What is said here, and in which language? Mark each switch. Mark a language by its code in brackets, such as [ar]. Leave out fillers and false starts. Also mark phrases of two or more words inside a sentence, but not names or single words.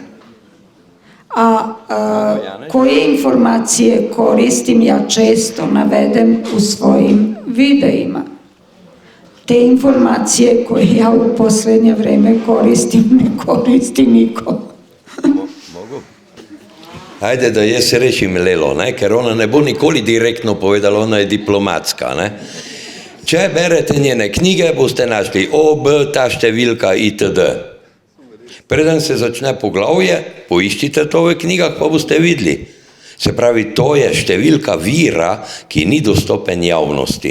[sr] A koje informacije koristim ja često navedem u svojim videima. Te informacije koje ja u posljednje vreme koristim, ne koristi niko. Mogu? Ajde, [sl] da jaz rešim Lelo, ne? Ker ona ne bo nikoli direktno povedala, ona je diplomatska. Ne? Če berete njene knjige, boste našli OB, ta številka itd. Preden se začne poglavje, poiščite to v knjigah, pa boste videli. Se pravi, to je številka vira, ki ni dostopen javnosti.